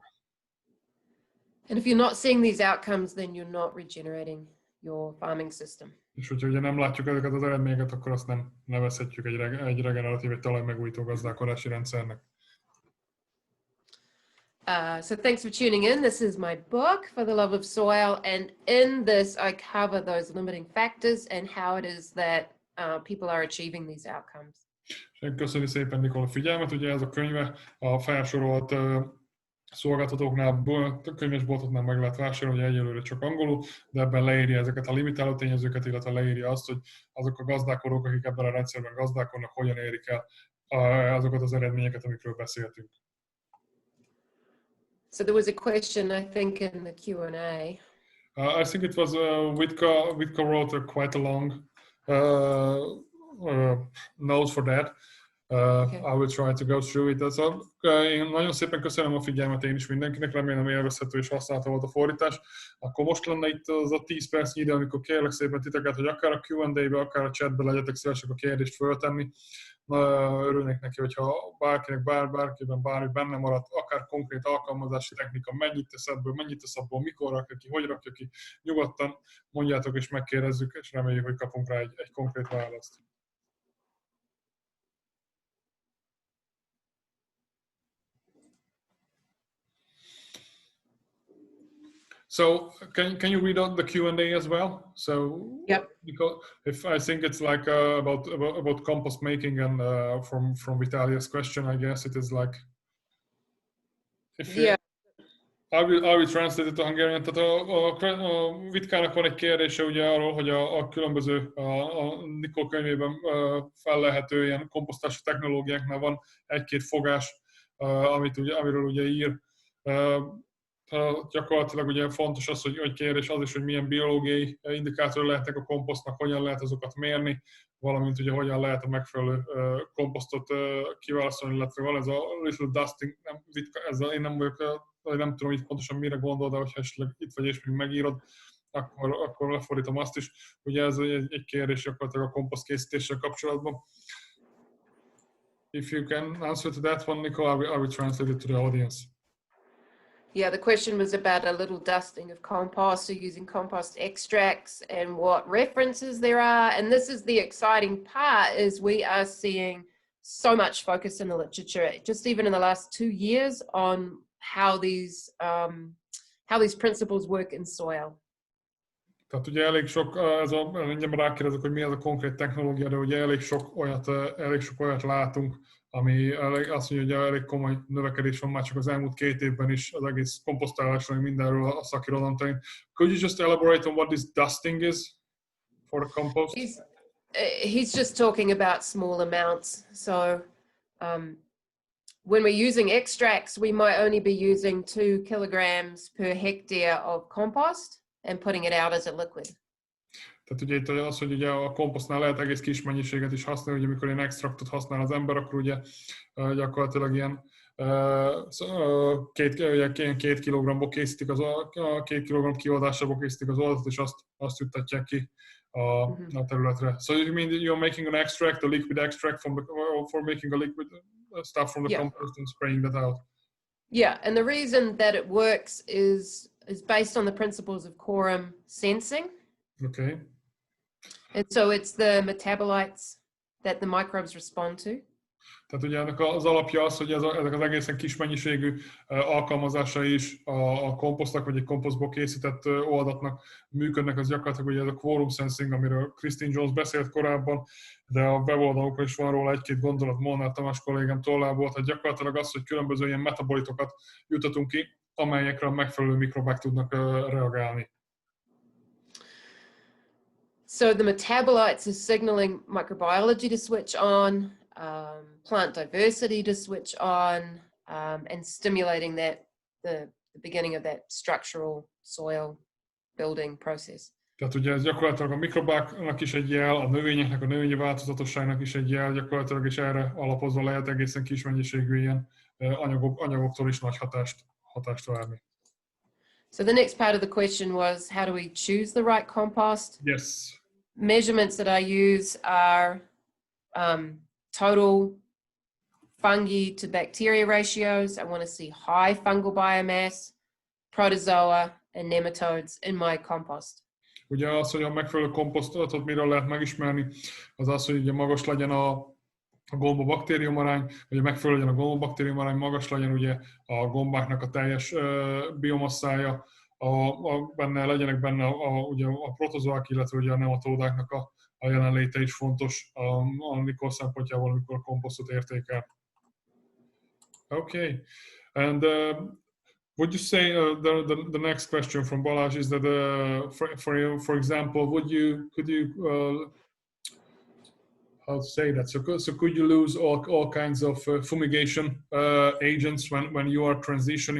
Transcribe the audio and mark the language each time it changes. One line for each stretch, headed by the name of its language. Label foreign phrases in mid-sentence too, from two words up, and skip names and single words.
English: And if you're not seeing these outcomes, then you're not regenerating your farming system.
Hungarian: És hogyha ugye nem látjuk ezeket az eredményeket, akkor azt nem nevezhetjük egy regeneratív, egy talajmegújító gazdálkodási rendszernek.
English: So thanks for tuning in. This is my book, For the Love of Soil, and in this I cover those limiting factors and how it is that people are achieving these outcomes.
Hungarian: Köszönjük szépen, Nicole, a figyelmet. Ugye ez a könyve a felsorolt szolgáltatóknál, könyvesboltoknál meg lehet vásárolni, egyelőre csak angolul, de ebben leírja ezeket a limitáló tényezőket, illetve leírja azt, hogy azok a gazdálkodók, akik ebben a rendszerben gazdálkodnak, hogyan érik el azokat az eredményeket, amikről beszéltünk.
English: So there was a question, I think, in the Q&A. I think it was Witka wrote quite a long note for that. Okay. I will try to go through it.
Hungarian: Én nagyon szépen köszönöm a figyelmet én is mindenkinek, remélem élvezhető és használható volt a fordítás. Akkor most lenne itt az a 10 percnyi idő, amikor kérlek szépen titeket, hogy akár a Q&A-be, akár a chatbe legyetek szívesek a kérdést föltenni. Örülnék neki, hogyha bárkinek bárkiben bármi benne maradt, akár konkrét alkalmazási technika, mennyit tesz ebből, mennyit tesz abból, mikor rakja ki, hogy rakja ki, nyugodtan mondjátok és megkérdezzük, és reméljük, hogy kapunk rá egy konkrét választ.
English: So can you read out the Q&A as well? So Yep. Nicole, if I think it's like about compost making and from Vitalia's question, I guess it is like. Yeah. I will translate it to Hungarian.
Hungarian: Tehát a Vitkának van egy kérdése ugye arról, hogy a különböző a Nicole könyvében fellelhető ilyen komposztási technológiáknál van egy-két fogás, amiről ugye ír. Gyakorlatilag ugye fontos az, hogy kérdés az is, hogy milyen biológiai indikátor lehetnek a komposztnak, hogyan lehet azokat mérni, valamint ugye hogyan lehet a megfelelő komposztot kiválasztani, illetve van ez a
English: little dusting,
Hungarian: én nem tudom itt pontosan mire gondol, de hogyha esetleg itt vagy és még megírod, akkor lefordítom azt is. Ugye ez egy kérdés gyakorlatilag a komposzt készítéssel kapcsolatban.
English: If you can answer to that one, Nicole, I will translate it to the audience. Yeah, the question was about a little dusting of compost or using compost extracts and what references there are. And this is the exciting part, is we are seeing so much focus in the literature, just even in the last 2 years, on how these principles work in soil.
Hungarian: Tehát ugye elég sok, mindjárt rákérdezek, hogy mi ez a konkrét technológia, de ugye elég sok olyat látunk, ami azt mondja, hogy elég komoly növekedés van már csak az elmúlt 2 évben is az egész komposztálásról, mindenről a szakirodalom terén.
English: Could you just elaborate on what this dusting is for the compost? He's just talking about small amounts. So when we're using extracts, we might only be using 2 kilograms per hectare of compost and putting it out as a liquid.
Hungarian: Tehát ugye itt az, hogy ugye a komposztnál lehet egész kis mennyiséget is használni, hogy amikor ilyen extraktot használ az ember, akkor ugye gyakorlatilag ilyen 2 kilogramból készítik az 2 kilogramm kioldásából készítik az oldatot, és azt juttatják ki a területre.
English: So you mean you're making an extract, a liquid extract for making a liquid stuff from the compost and spraying that out? Yeah, and the reason that it works is based on the principles of quorum sensing. Okay. And so it's the metabolites that the microbes respond to.
Hungarian: Tehát ugye ennek az alapja az, hogy ezek az egészen kis mennyiségű alkalmazásai is a komposztnak, vagy egy komposztból készített oldatnak működnek, az gyakorlatilag ugye ez a
English: quorum sensing,
Hungarian: amiről Christine Jones beszélt korábban, de a weboldalukon is van róla 1-2 gondolat Molnár Tamás kollégám tollából, tehát gyakorlatilag az, hogy különböző ilyen metabolitokat jutatunk ki, amelyekre a megfelelő mikrobák tudnak reagálni.
English: So the metabolites are signaling microbiology to switch on, plant diversity to switch on, and stimulating the beginning of that structural soil building process.
Hungarian: Tehát ugye ez gyakorlatilag a mikrobáknak is egy jel, a növényeknek, a növényi változatosságnak is egy jel, gyakorlatilag, és erre alapozva lehet egészen kis mennyiségű ilyen anyagoktól is nagy hatást várni.
English: So the next part of the question was, how do we choose the right compost? Yes. Measurements that I use are total fungi to bacteria ratios. I want to see high fungal biomass, protozoa, and nematodes in my compost.
Hungarian: Ugye az, hogy a megfelelő komposztot miről lehet megismerni, az az, hogy ugye magas legyen a gomba-baktériumarány, vagy megfelelő legyen a gomba-baktériumarány, magas legyen ugye a gombáknak a teljes biomasszája, legyenek benne ugye a protozoák, illetve ugye a nematódáknak a jelenléte is fontos a Nicole szempontjából, amikor a komposztot értékel.
English: Okay, and would you say the next question from Balázs is that for example, could you how to say that? So could you lose all kinds of fumigation agents when you are transitioning?